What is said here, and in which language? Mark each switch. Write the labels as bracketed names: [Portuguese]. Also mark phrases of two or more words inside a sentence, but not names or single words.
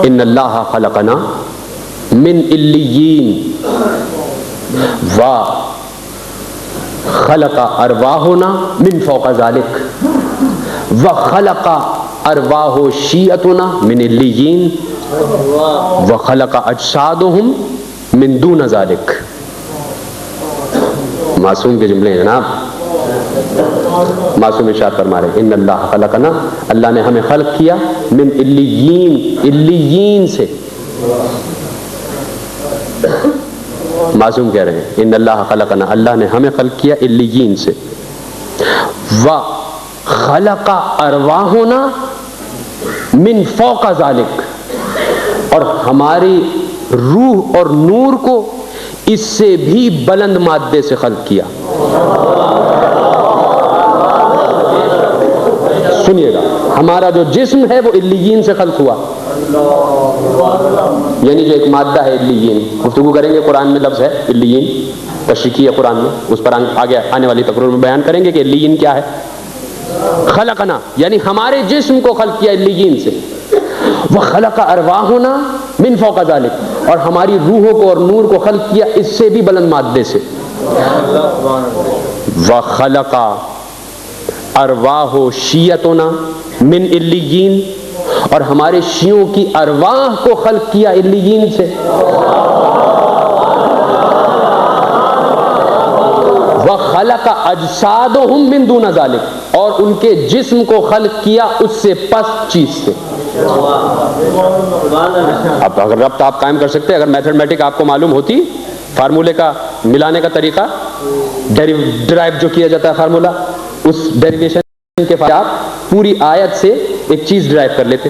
[Arabic] ان اللہ خلقنا من علیین و خلق ارواحنا من فوق ذلک و خلق ارواح شیعتنا من علیین و خلق اجسادهم من دون ذلک۔ [Urdu] معصوم کے جملے ہیں جناب، معصوم ارشاد فرما رہے [Arabic] ان اللہ خلقنا، [Urdu] اللہ نے ہمیں خلق کیا، [Arabic] من علیین، [Urdu] علیین سے، معصوم کہہ رہے ہیں [Arabic] ان اللہ خلقنا، [Urdu] اللہ نے ہمیں خلق کیا علیین سے، [Arabic] و خلق ارواحنا من فوق ذلک، [Urdu] اور ہماری روح اور نور کو اس سے بھی بلند مادے سے خلق کیا۔ سنیے گا، ہمارا جو جسم ہے وہ علیین سے خلق ہوا، یعنی جو ایک مادہ ہے علیین، گفتگو کریں گے، قرآن میں لفظ ہے علیین، تشریحی ہے قرآن میں، اس پر آگے آنے والی تقریر میں بیان کریں گے کہ علیین کیا ہے۔ خلقنا یعنی ہمارے جسم کو خلق کیا علیین سے، [Arabic] وخلق ارواحنا من فوق ذلک، [Urdu] اور ہماری روحوں کو اور نور کو خلق کیا اس سے بھی بلند مادے سے، [Arabic] وخلق ارواح شیعتنا من علیین، [Urdu] اور ہمارے شیعوں کی ارواح کو خلق کیا علیین سے، [Arabic] وخلق اجسادہم من دون ذلک، [Urdu] اور ان کے جسم کو خلق کیا اس سے پست چیز سے۔ اب اگر ربط آپ قائم کر سکتے، اگر میتھمیٹک آپ کو معلوم ہوتی، فارمولے کا ملانے کا طریقہ، ڈرائیو جو کیا جاتا ہے فارمولا، اس ڈیریویشن کے بعد آپ پوری آیت سے ایک چیز ڈرائیو کر لیتے۔